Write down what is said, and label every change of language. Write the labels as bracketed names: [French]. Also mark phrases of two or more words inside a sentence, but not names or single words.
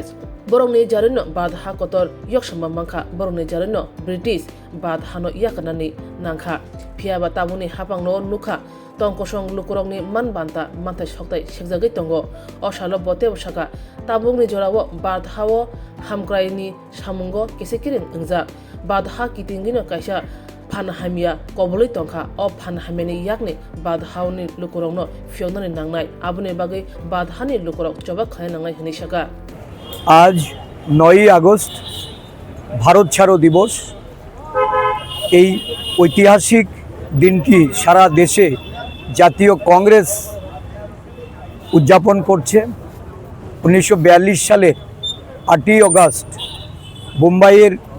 [Kok Borok] बरंनि जारिनो बाधा कतर यक्षमा मांखा बरंनि जारिनो ब्रिटिश बाधानो याकनानि नांखा फियाबा ताबुनि हापांनो नुखा तंकसं लुकुरंनि मानबान्ता मानथाय सकथाय सेकजागै तंगो असालो बते बसाका ताबुंनि जरावो बाधावो हामक्रायनि सामुंगो केसेकिरिं ओंजा बाधा कितिंगिनो काइसा फानहामिया कबलै तंखा अ फानहामियानि याकनि बाधावनि लुकुरंनो फियननि नांनाय आबुनि बागै बाधानि लुकुरं जबाब खानाय नांनाय हनि सागा [Bangla] आज 9 আগস্ট ভারত ছাড়ো দিবস এই ঐতিহাসিক দিনটি সারা দেশে জাতীয় কংগ্রেস উদযাপন করছে 1942 সালে 8 আগস্ট মুম্বাইয়ের